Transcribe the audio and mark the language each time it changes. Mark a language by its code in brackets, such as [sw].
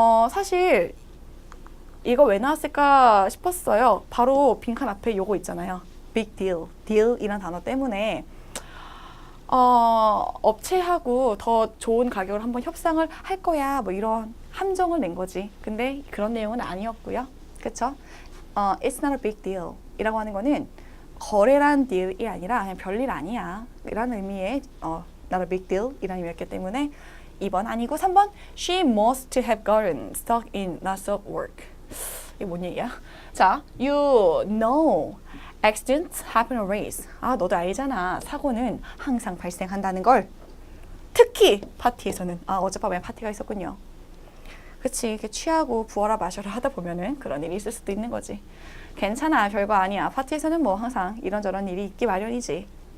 [ko] 사실 이거 왜 나왔을까 싶었어요. 바로 빈칸 앞에 요거 있잖아요. big deal, deal이란 단어 때문에 업체하고 더 좋은 가격을 한번 협상을 할 거야, 뭐 이런 함정을 낸 거지. 근데 그런 내용은 아니었고요. 그쵸? [en] It's not a big deal [ko] 이라고 하는 거는 거래란 딜이 아니라 그냥 별일 아니야 이라는 의미의 [en] not a big deal [ko] 이라는 의미였기 때문에 2번 아니고 3번 [en] She must have gotten stuck in lots of work. [ko] 이게 뭔 얘기야? [en] 자, you know accidents happen in race. [ko] 너도 알잖아. 사고는 항상 발생한다는 걸. 특히 파티에서는. 어젯밤에 파티가 있었군요. 그치, 이렇게 취하고 부어라 마셔라 하다 보면은 그런 일이 있을 수도 있는 거지. 괜찮아, 별거 아니야. 파티에서는 뭐 항상 이런저런 일이 있기 마련이지.